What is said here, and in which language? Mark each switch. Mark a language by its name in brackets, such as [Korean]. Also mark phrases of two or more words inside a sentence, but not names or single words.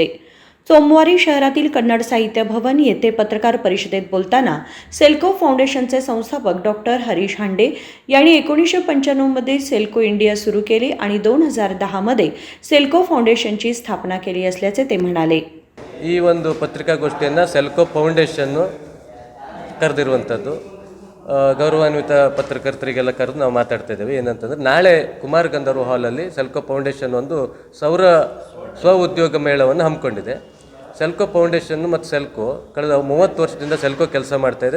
[Marathi] सोमवारी शहरातील कन्नड साहित्य भवन येथे पत्रकार परिषदेत बोलताना सेल्को फाउंडेशनचे संस्थापक डॉक्टर हरीश हांडे यांनी 1995 मध्ये सेल्को इंडिया सुरू केले आणि 2010 मध्ये सेल्को फाउंडेशनची स्थापना केली असल्याचे ते म्हणाले. [Kannada] ಈ ಒಂದು ಪತ್ರಿಕಾಗೋಷ್ಠಿಯನ್ನು ಸೆಲ್ಕೋ ಫೌಂಡೇಶನ್ನು ಕರೆದಿರುವಂಥದ್ದು. ಗೌರವಾನ್ವಿತ ಪತ್ರಕರ್ತರಿಗೆಲ್ಲ ಕರೆದು ನಾವು ಮಾತಾಡ್ತಾ ಇದ್ದೇವೆ. ಏನಂತಂದರೆ ನಾಳೆ ಕುಮಾರ್ ಗಂಧರ್ವ ಹಾಲಲ್ಲಿ ಸೆಲ್ಕೋ ಫೌಂಡೇಶನ್ ಒಂದು ಸೌರ ಸ್ವ ಉದ್ಯೋಗ ಮೇಳವನ್ನು ಹಮ್ಮಿಕೊಂಡಿದೆ. ಸೆಲ್ಕೋ ಫೌಂಡೇಶನ್ ಮತ್ತು ಸೆಲ್ಕೋ ಕಳೆದ 30 ವರ್ಷದಿಂದ ಸೆಲ್ಕೋ ಕೆಲಸ ಮಾಡ್ತಾಯಿದೆ.